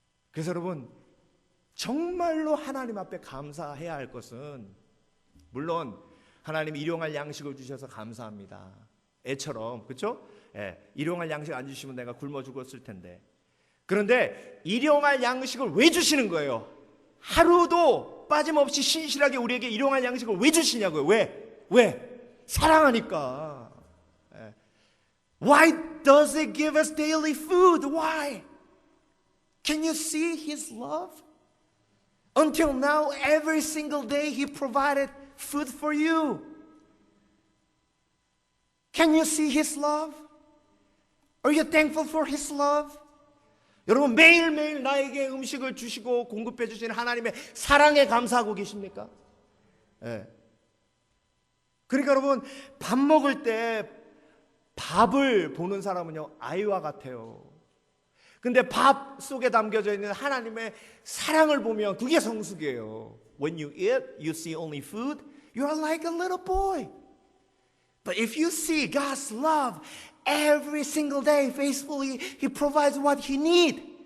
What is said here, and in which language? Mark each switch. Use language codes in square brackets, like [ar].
[ko] 그래서 여러분 정말로 하나님 앞에 감사해야 할 것은 물론 하나님 일용할 양식을 주셔서 감사합니다. 애처럼 그렇죠? 일용할 양식 안 주시면 내가 굶어 죽었을 텐데. 그런데 일용할 양식을 왜 주시는 거예요? 하루도 빠짐없이 신실하게 우리에게 일용할 양식을 왜 주시냐고요? 왜? 사랑하니까. [en] Why does he give us daily food? Why? Can you see his love? Until now, every single day he provided food for you. Can you see his love? Are you thankful for his love? [ko] 여러분 매일매일 나에게 음식을 주시고 공급해 주시는 하나님의 사랑에 감사하고 계십니까? 그러니까 여러분 밥 먹을 때 밥을 보는 사람은요 아이와 같아요. 근데 밥 속에 담겨져 있는 하나님의 사랑을 보면 그게 성숙이에요. [en] When you eat, you see only food. You are like a little boy. But if you see God's love every single day faithfully, He provides what you need.